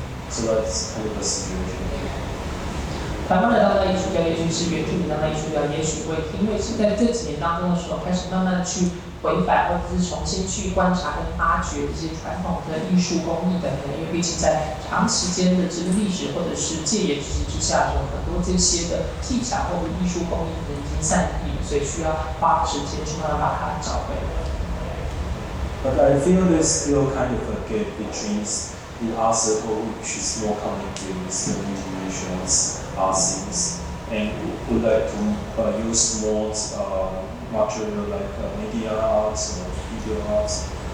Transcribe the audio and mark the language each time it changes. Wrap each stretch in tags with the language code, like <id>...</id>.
<en>So that's kind of the situation.</en> <zh>台湾的当代艺术家，也许是原住民当代艺术家，也许会因为是在这几年当中的时候，开始慢慢去回返，或者是重新去观察跟发掘这些传统的艺术工艺等等。因为毕竟在长时间的这个历史或者是戒严时期之下，有很多这些的技巧或者艺术工艺可能已经散佚了，所以需要花时间去慢慢把它找回来。</zh> <en>But I feel there's still kind of a gap between the art circle, which is more connected with the international art scenes, and would like to use more material like media arts or video arts.</en>